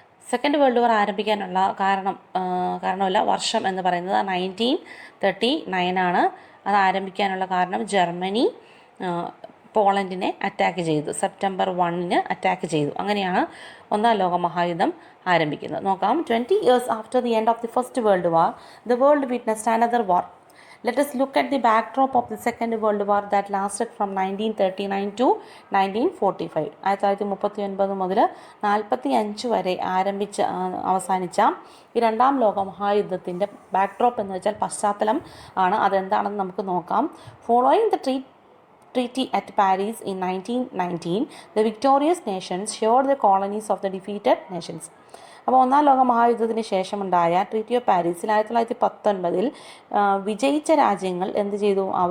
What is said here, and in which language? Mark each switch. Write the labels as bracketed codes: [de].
[ml] Second world war ആരംഭിക്കാനുള്ള കാരണമല്ല വർഷം എന്ന് പറയുന്നത് 1939 ആണ്. അത് ആരംഭിക്കാനുള്ള കാരണം ജർമ്മനി പോളണ്ടിനെ അറ്റാക്ക് ചെയ്തു. സെപ്റ്റംബർ 1 അറ്റാക്ക് ചെയ്തു. അങ്ങനെയാണ് ഒന്നാം ലോക മഹായുദ്ധം ആരംഭിക്കുന്നത്. നോക്കാം. [en] 20 years after the end of the First World War, the world witnessed another war. Let us look at the backdrop of the Second World War that lasted from 1939 to 1945. [ml] 1939 മുതൽ 45 വരെ അവസാനിച്ച ഈ രണ്ടാം ലോക മഹായുദ്ധത്തിൻ്റെ ബാക്ക്ഡ്രോപ്പ് എന്ന് വെച്ചാൽ പശ്ചാത്തലം ആണ്. അതെന്താണെന്ന് നമുക്ക് നോക്കാം. [en] Following the Treaty at Paris in 1919, the victorious nations shared the colonies of the defeated nations. [ml] അപ്പോൾ ഒന്നാം ലോക മഹായുദ്ധത്തിന് ശേഷമുണ്ടായ ട്രീറ്റി ഓഫ് പാരീസിൽ 1919 വിജയിച്ച രാജ്യങ്ങൾ എന്ത് ചെയ്തു?